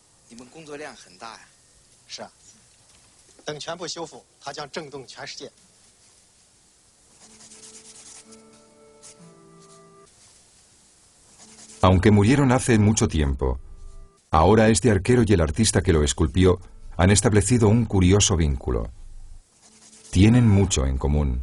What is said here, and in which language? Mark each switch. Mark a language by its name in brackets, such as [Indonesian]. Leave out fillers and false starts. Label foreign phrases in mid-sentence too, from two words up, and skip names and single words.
[Chinese] 你们工作量很大呀。是啊，等全部修复，它将震动全世界。 [Spanish] Aunque murieron hace mucho tiempo, ahora este arquero y el artista que lo esculpió han establecido un curioso vínculo. Tienen mucho en común.